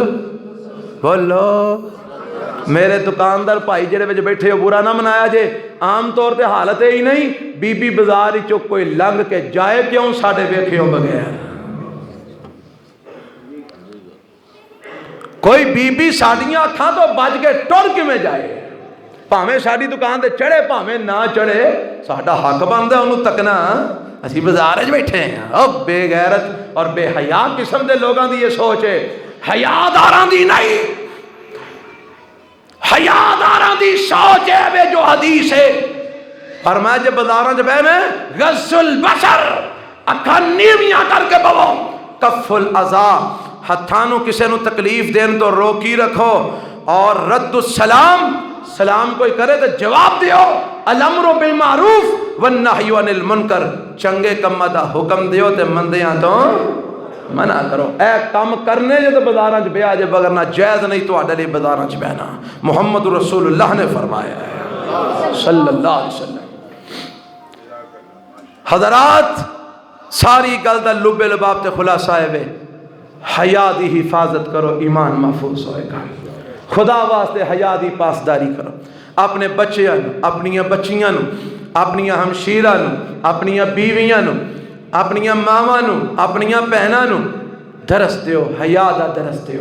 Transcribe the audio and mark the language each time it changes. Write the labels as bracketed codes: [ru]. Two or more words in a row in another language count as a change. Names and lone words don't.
[pa] بولو میرے دکاندار بھائی جیہڑے وچ بیٹھے ہو برا نہ منایا جے، عام طور پر حالت ہی نہیں، بی بی بازار چوں کوئی لنگھ کے جائے کیوں ساڈے ویکھیو بغیر، کوئی بی بی ساڈیاں اکھاں توں بچ کے ٹر کیویں جائے، بھاویں ساڈی دکان تے چڑھے بھاویں نہ چڑھے، ساڈا حق بندا اوہنوں تکنا. اسیں بازار چ بیٹھے ہیں. [ur] او بے غیرت اور بے حیا قسم کے لوگوں کی یہ سوچ ہے, [pa] حیاداراں دی نہیں، حیاداراں دی سوچ ہے وے جو حدیث ہے. اور میں جب بازاروں چ بہنے [ar] غض البصر, [pa] اکھاں نیویاں کرکے بوو, [ar] كف الأذى, [pa] ہتھاں نوں کسے نوں تکلیف دین توں روکی رکھو، اور [ar] رد السلام, [pa] سلام کوئی کرے تو جواب دیو, [ar] الأمر بالمعروف والنهي عن المنكر, [pa] چنگے کماں دا حکم دیو تے مندیاں توں منع کرو. اے کم کرنے جو تو بازاراں چ بیاہ جے، بغیر نہ جائز نہیں تہاڈے لئی بازاراں چ بہنا. [ur] محمد رسول اللہ نے فرمایا ہے [ar] صلى الله عليه وسلم. [pa] حضرات ساری گل دا لب لباب تے خلاصہ ہے، حیا دی حفاظت کرو، ایمان محفوظ ہوئے گا. خدا واسطے حیا دی پاسداری کرو۔ اپنے بچیاں نوں، اپنیاں بچیاں نوں، اپنیاں ہمشیراں نوں، اپنیاں بیویاں نوں، اپنیاں ماواں نوں، اپنیاں بھیناں نوں درس دیو، حیا دا درس دیو.